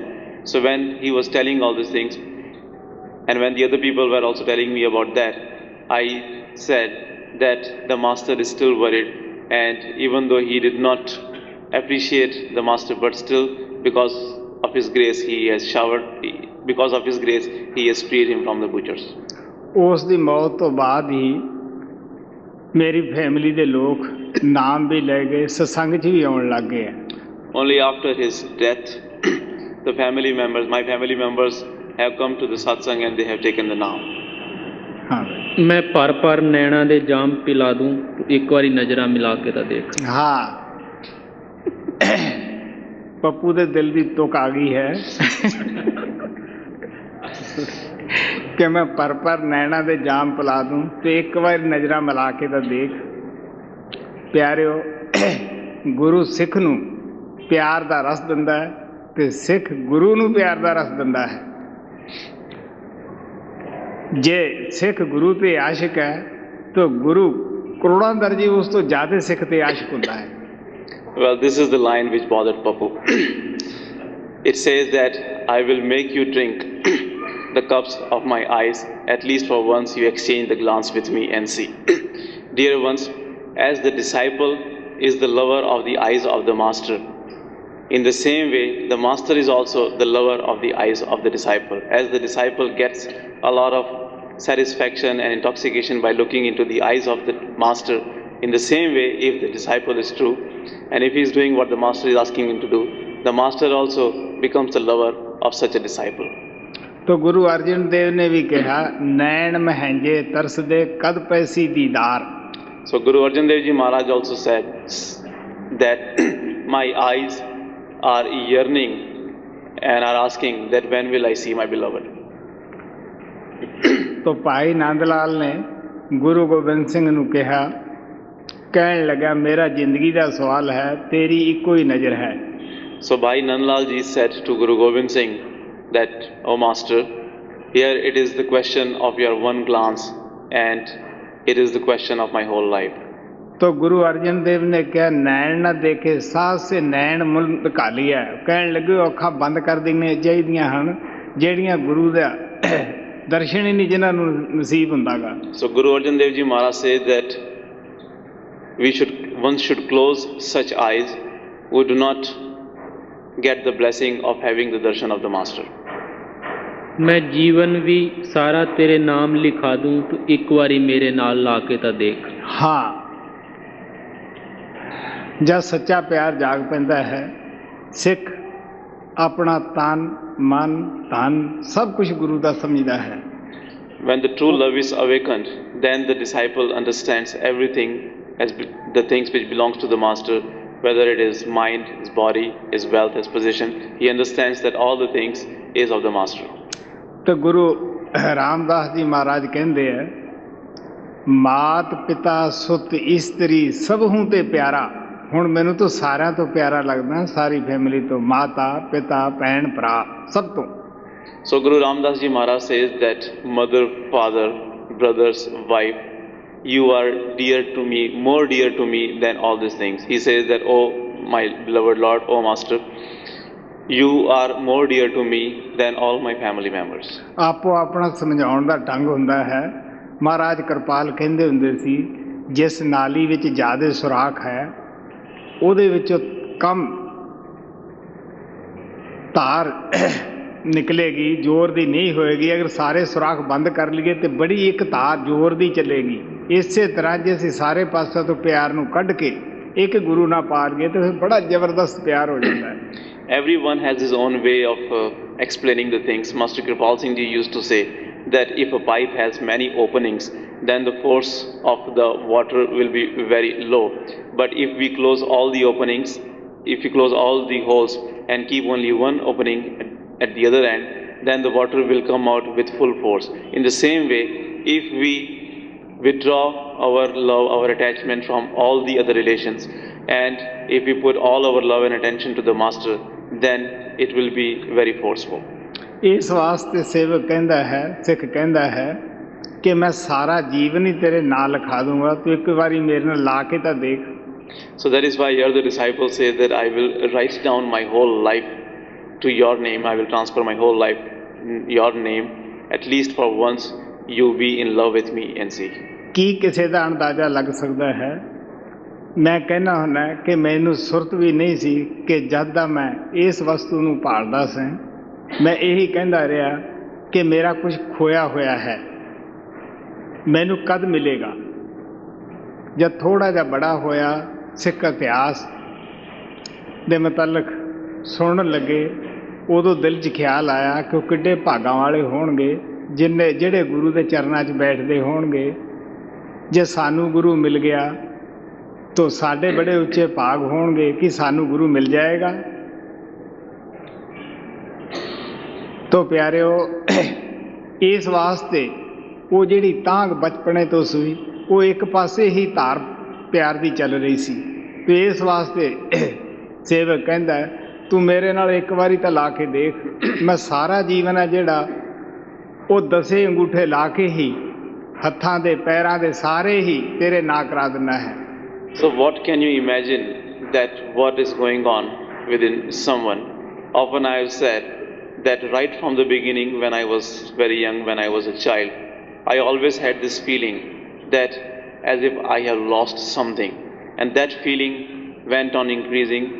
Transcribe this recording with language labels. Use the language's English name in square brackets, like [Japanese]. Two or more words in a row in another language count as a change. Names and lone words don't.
[English] So when he was telling all these things, and when the other people were also telling me about that, I said that the Master is still worried, and even though he did not appreciate the Master, but still because of his grace he has because of his grace he has freed him from the butchers. [Punjabi] ਉਸ ਦੀ ਮੌਤ ਤੋਂ ਬਾਅਦ ਹੀ ਮੇਰੀ ਫੈਮਿਲੀ ਦੇ ਲੋਕ ਨਾਮ ਵੀ ਲੈ ਗਏ, ਸਤਸੰਗ 'ਚ ਵੀ ਆਉਣ ਲੱਗ ਗਏ। [English] Only after his death, the family members, my family members, have come to the satsang and they have taken the name. हाँ [Punjabi] ਮੈਂ ਪਰ ਨੈਣਾਂ ਦੇ ਜਾਮ ਪਿਲਾ ਦੂੰ, ਇੱਕ ਬਾਰੀ ਨਜ਼ਰਾਂ ਮਿਲਾ ਕੇ ਤਾਂ ਦੇਖ। ਹਾਂ ਪੱਪੂ ਦੇ ਦਿਲ ਦੀ ਤੁਕ ਆ ਗਈ ਹੈ ਕਿ ਮੈਂ ਪਰ ਨੈਣਾਂ ਦੇ ਜਾਮ ਪਿਲਾ ਦੂੰ ਤਾਂ ਇੱਕ ਬਾਰ ਨਜ਼ਰਾਂ ਮਿਲਾ ਕੇ ਤਾਂ ਦੇਖ। ਪਿਆਰਿਓ, ਗੁਰੂ ਸਿੱਖ ਨੂੰ ਪਿਆਰ ਦਾ ਰਸ ਦਿੰਦਾ ਹੈ ਤੇ ਸਿੱਖ ਗੁਰੂ ਨੂੰ ਪਿਆਰ ਦਾ ਰਸ ਦਿੰਦਾ ਹੈ। ਜੇ ਸਿੱਖ ਗੁਰੂ ਤੇ ਆਸ਼ਿਕ ਹੈ ਤਾਂ ਗੁਰੂ ਕਰੋੜਾਂ ਦਰਜੇ ਉਸ ਤੋਂ ਜ਼ਿਆਦਾ ਸਿੱਖ ਤੇ ਆਸ਼ਿਕ ਹੁੰਦਾ ਹੈ। [English] Well, this is the line which bothered Papu. It says that I will make you drink the cups of my eyes, at least for once you exchange the glance with me and see. Dear ones, as the disciple is the lover of the eyes of the master, in the same way, the master is also the lover of the eyes of the disciple. As the disciple gets a lot of satisfaction and intoxication by looking into the eyes of the master, in the same way, if the disciple is true, and if he is doing what the master is asking him to do, the master also becomes the lover of such a disciple. [Hindi] तो गुरु अर्जन देव ने भी कहा नैन महंजे तरस दे कद पैसी दीदार. [English] So Guru Arjan Dev Ji Maharaj also said that my eyes are yearning and are asking that when will I see my beloved. [Punjabi] ਤਾਂ ਭਾਈ ਨੰਦ ਲਾਲ ਨੇ ਗੁਰੂ ਗੋਬਿੰਦ ਸਿੰਘ ਨੂੰ ਕਿਹਾ ਕਹਿਣ ਲੱਗਾ ਮੇਰਾ ਜ਼ਿੰਦਗੀ ਦਾ ਸਵਾਲ ਹੈ ਤੇਰੀ ਇੱਕੋ ਹੀ ਨਜ਼ਰ ਹੈ. [English] So Bhai Nandlal Ji said to Guru Gobind Singh that, O Master, here it is the question of your one glance and it is the question of my whole life. [Hindi] तो गुरु अर्जन देव ने कहा नैन ना देखे सास से नैन मुल ढका लिया. [Punjabi] ਕਹਿਣ ਲੱਗੇ ਅੱਖਾਂ ਬੰਦ ਕਰ ਦੇਣੀਆਂ ਚਾਹੀਦੀਆਂ ਹਨ ਜਿਹੜੀਆਂ ਗੁਰੂ ਦਾ ਦਰਸ਼ਨ ਹੀ ਨਹੀਂ ਜਿਨ੍ਹਾਂ ਨੂੰ ਨਸੀਬ ਹੁੰਦਾਗਾ. [English] So Guru Arjan Dev Ji Maharaj said that one should close such eyes who do not get the blessing of having the darshan of the master. [Punjabi] ਮੈਂ ਜੀਵਨ ਵੀ ਸਾਰਾ ਤੇਰੇ ਨਾਮ ਲਿਖਾ ਦੂੰ ਤੂੰ ਇੱਕ ਵਾਰੀ ਮੇਰੇ ਨਾਲ ਲਾ ਕੇ ਤਾਂ ਦੇਖ. ਹਾਂ ਜਦ ਸੱਚਾ ਪਿਆਰ ਜਾਗ ਪੈਂਦਾ ਹੈ ਸਿੱਖ ਆਪਣਾ ਤਨ ਮਨ ਧਨ ਸਭ ਕੁਝ ਗੁਰੂ ਦਾ ਸਮਝਦਾ ਹੈ. [English] When the true love is awakened, then the disciple understands everything as the things which belongs to the master, whether it is mind, his body, his wealth, his position. He understands that all the things is of the master. [Hindi] तो गुरु रामदास जी महाराज कहते हैं मात पिता सुत इस्त्री सब हूँ ते प्यारा. [Punjabi] ਹੁਣ ਮੈਨੂੰ ਤਾਂ ਸਾਰਿਆਂ ਤੋਂ ਪਿਆਰਾ ਲੱਗਦਾ ਸਾਰੀ ਫੈਮਿਲੀ ਤੋਂ ਮਾਤਾ ਪਿਤਾ ਭੈਣ ਭਰਾ ਸਭ ਤੋਂ. [English] So Guru Ramdas Ji Maharaj says that mother, father, brothers, wife, you are dear to me, more dear to me than all these things. He says that, oh my beloved Lord, oh Master, you are more dear to me than all my family members. [Punjabi] ਆਪੋ ਆਪਣਾ ਸਮਝਾਉਣ ਦਾ ਢੰਗ ਹੁੰਦਾ ਹੈ. ਮਹਾਰਾਜ ਕਿਰਪਾਲ ਕਹਿੰਦੇ ਹੁੰਦੇ ਸੀ ਜਿਸ ਨਾਲੀ ਵਿੱਚ ਜ਼ਿਆਦਾ ਸੁਰਾਖ ਹੈ ਉਹਦੇ ਵਿੱਚੋਂ ਕਮ ਤਾਰ ਨਿਕਲੇਗੀ ਜ਼ੋਰ ਦੀ ਨਹੀਂ ਹੋਏਗੀ. ਅਗਰ ਸਾਰੇ ਸੁਰਾਖ ਬੰਦ ਕਰ ਲਈਏ ਤੇ ਬੜੀ ਇੱਕ ਤਾਰ ਜ਼ੋਰ ਦੀ ਚੱਲੇਗੀ. ਇਸੇ ਤਰ੍ਹਾਂ ਜੇ ਅਸੀਂ ਸਾਰੇ ਪਾਸਿਆਂ ਤੋਂ ਪਿਆਰ ਨੂੰ ਕੱਢ ਕੇ ਇੱਕ ਗੁਰੂ ਨਾਲ ਪਾ ਲਈਏ ਤੇ ਫਿਰ ਬੜਾ ਜ਼ਬਰਦਸਤ ਪਿਆਰ ਹੋ ਜਾਂਦਾ ਹੈ. [English] Everyone has his own way of explaining the things. Master Kripal Singh Ji used to say that if a pipe has many openings, then the force of the water will be very low. But if we close all the openings, if we close all the holes and keep only one opening at the other end, then the water will come out with full force. In the same way, if we withdraw our love, our attachment from all the other relations, and if we put all our love and attention to the master, then it will be very forceful. [Punjabi] ਇਸ ਵਾਸਤੇ ਸੇਵਕ ਕਹਿੰਦਾ ਹੈ ਸਿੱਖ ਕਹਿੰਦਾ ਹੈ ਕਿ ਮੈਂ ਸਾਰਾ ਜੀਵਨ ਹੀ ਤੇਰੇ ਨਾਲ ਲਿਖਾ ਦੂੰਗਾ ਤੂੰ ਇੱਕ ਵਾਰੀ ਮੇਰੇ ਨਾਲ ਲਾ ਕੇ ਤਾਂ ਦੇਖ. [English] So that is why here the disciple says that I will write down my whole life to your name. I will transfer my whole life your name. At least for once you be in love with me and see. [Punjabi] ਕੀ ਕਿਸੇ ਦਾ ਅੰਦਾਜ਼ਾ ਲੱਗ ਸਕਦਾ ਹੈ. ਮੈਂ ਕਹਿੰਦਾ ਹੁੰਦਾ ਕਿ ਮੈਨੂੰ ਸੁਰਤ ਵੀ ਨਹੀਂ ਸੀ ਕਿ ਜਦ ਦਾ ਮੈਂ ਇਸ ਵਸਤੂ ਨੂੰ ਭਾਲਦਾ ਸਾਂ ਮੈਂ ਇਹੀ ਕਹਿੰਦਾ ਰਿਹਾ ਕਿ ਮੇਰਾ ਕੁਝ ਖੋਇਆ ਹੋਇਆ ਹੈ ਮੈਨੂੰ ਕਦ ਮਿਲੇਗਾ. ਜਦ ਥੋੜ੍ਹਾ ਜਿਹਾ ਬੜਾ ਹੋਇਆ ਸਿੱਖ ਇਤਿਹਾਸ ਦੇ ਮੁਤਲਕ ਸੁਣਨ ਲੱਗੇ ਉਦੋਂ ਦਿਲ 'ਚ ਖਿਆਲ ਆਇਆ ਕਿ ਉਹ ਕਿੱਡੇ ਭਾਗਾਂ ਵਾਲੇ ਹੋਣਗੇ ਜਿਹੜੇ ਗੁਰੂ ਦੇ ਚਰਨਾਂ 'ਚ ਬੈਠਦੇ ਹੋਣਗੇ. ਜੇ ਸਾਨੂੰ ਗੁਰੂ ਮਿਲ ਗਿਆ ਤਾਂ ਸਾਡੇ ਬੜੇ ਉੱਚੇ ਭਾਗ ਹੋਣਗੇ ਕਿ ਸਾਨੂੰ ਗੁਰੂ ਮਿਲ ਜਾਏਗਾ. ਤਾਂ ਪਿਆਰਿਓ ਇਸ ਵਾਸਤੇ ਉਹ ਜਿਹੜੀ ਤਾਂਘ ਬਚਪਨੇ ਤੋਂ ਸੀ ਉਹ ਇੱਕ ਪਾਸੇ ਹੀ ਧਾਰ ਪਿਆਰ ਦੀ ਚੱਲ ਰਹੀ ਸੀ. ਤਾਂ ਇਸ ਵਾਸਤੇ ਸੇਵਕ ਕਹਿੰਦਾ ਤੂੰ ਮੇਰੇ ਨਾਲ ਇੱਕ ਬਾਰੀ ਤਾਂ ਲਾ ਕੇ ਦੇਖ ਮੈਂ ਸਾਰਾ ਜੀਵਨ ਹੈ ਜਿਹੜਾ ਉਹ 10 ਅੰਗੂਠੇ ਲਾ ਕੇ ਹੀ ਹੱਥਾਂ ਦੇ ਪੈਰਾਂ ਦੇ ਸਾਰੇ ਹੀ ਤੇਰੇ ਨਾਂ ਕਰਾ ਦੇਣਾ ਹੈ. [English] So what can you imagine that what is going on within someone? Often I have said that right from the beginning, when I was very young, when I was a child, I always had this feeling that as if I have lost something, and that feeling went on increasing.